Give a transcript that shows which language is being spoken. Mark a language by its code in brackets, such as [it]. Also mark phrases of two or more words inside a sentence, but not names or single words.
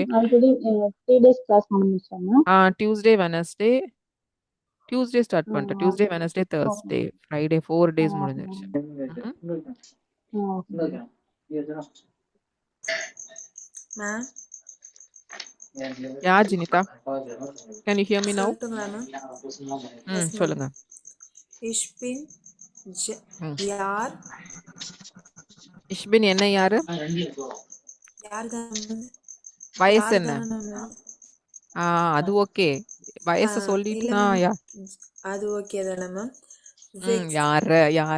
[ta] ஆல்ரெடி 3 days கிளாஸ் முடிஞ்சிருச்சாங்க. டியூஸ்டே ஸ்டார்ட் பண்ணிட்டேன். [en] Tuesday Wednesday Thursday Friday 4 days [ta] முடிஞ்சிருச்சு. [en] Ma'am, [ta] யா ஜினிதா, [en] can you hear me now? Yes, [ta] சொல்லுங்க. [de] ich bin யார் ich bin [ta] என்ன யாரு? யார் தான் வயசு என்ன? அது ஓகே. வயசு இல்ல சொல்லிட்டுனா மேம் அது ஓகே தானே மேம் [de] யார